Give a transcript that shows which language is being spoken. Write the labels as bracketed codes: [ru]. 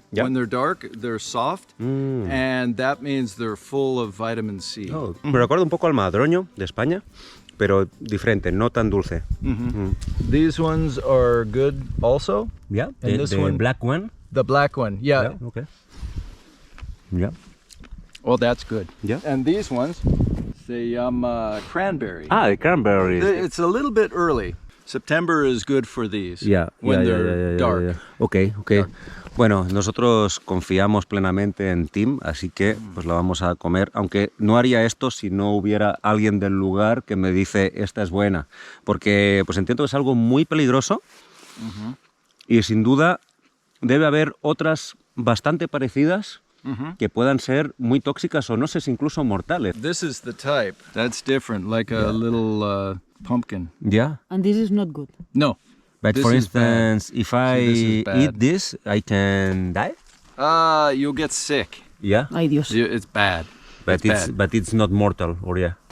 [en] When they're dark, they're soft, and that means they're full of vitamin C. [es] Oh, me recuerda un poco al madroño de España, pero diferente, no tan dulce. [en] These ones are good also. Yeah, And this one, black one. the black one, yeah. Okay. Yeah. Well, that's good. Yeah. And these ones, they cranberry. Ah, the cranberries. It's a little bit early. September is good for these. When they're dark. Okay. Dark. [es] Bueno, nosotros confiamos plenamente en Tim, así que pues la vamos a comer, aunque no haría esto si no hubiera alguien del lugar que me dice esta es buena, porque pues entiendo que es algo muy peligroso y sin duda debe haber otras bastante parecidas que puedan ser muy tóxicas o no sé si incluso mortales. [en] This is the type. That's different, like a little pumpkin. Yeah. And this is not good. No. But This for is bad. instance, if See, I this is bad. eat this, I can die? You'll get sick. Yeah. [es] Ay, Dios. [en] It's bad. But it's not mortal, or yeah.